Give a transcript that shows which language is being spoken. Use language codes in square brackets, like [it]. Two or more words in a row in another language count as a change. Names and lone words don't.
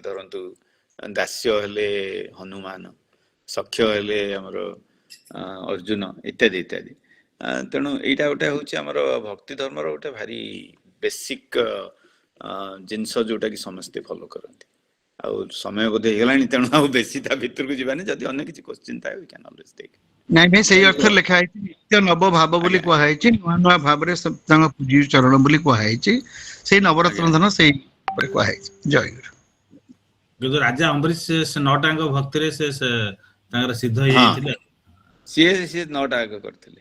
[or] ଧରନ୍ତୁ ଦାସ୍ୟ ହେଲେ ହନୁମାନ, ସଖ୍ୟ ହେଲେ ଆମର ଅର୍ଜୁନ ଇତ୍ୟାଦି ଇତ୍ୟାଦି। ତେଣୁ ଏଇଟା ଗୋଟେ ହଉଛି ଆମର ଭକ୍ତି ଧର୍ମର ଗୋଟେ ଭାରି ବେସିକ ଜିନିଷ, ଯୋଉଟା କି ସମସ୍ତେ ଫଲୋ କରନ୍ତି। ଆଉ ସମୟ ବୋଧେ ହେଇଗଲାଣି, ତେଣୁ ଆଉ ବେଶୀ ତା ଭିତରକୁ ଯିବାନି। ଯଦି ଅନ୍ୟ କିଛି କ୍ୱେଶ୍ଚିନ୍ ଥାଏ, [en] we can always take it. [or] ନାଇଁ ଭାଇ ସେଇ ଅର୍ଥରେ ଲେଖା ହେଇଛି, ନିତ୍ୟ ନବ ଭାବ ବୋଲି ଆଜ୍ଞା କୁହାଯାଇଛି, ନୂଆ ନୂଆ ଭାବରେ ତାଙ୍କ ପୂଜ୍ୟ ଚରଣ ବୋଲି କୁହାଯାଇଛି। ସେଇ ନବରତ୍ନ ଆଜ୍ଞା। ଧନ ସେଇ ଉପରେ କୁହାଯାଇଛି। ଜୟ ଗୁରୁ। କିନ୍ତୁ ରାଜା ଅମ୍ବରୀଶ ସେ 9ଟାଙ୍କ ଭକ୍ତିରେ ସେ ତାଙ୍କର ସିଦ୍ଧ ହଁ, ହେଇଯାଇଥିଲେ। ସିଏ 9ଟା ଆଗ କରିଥିଲେ।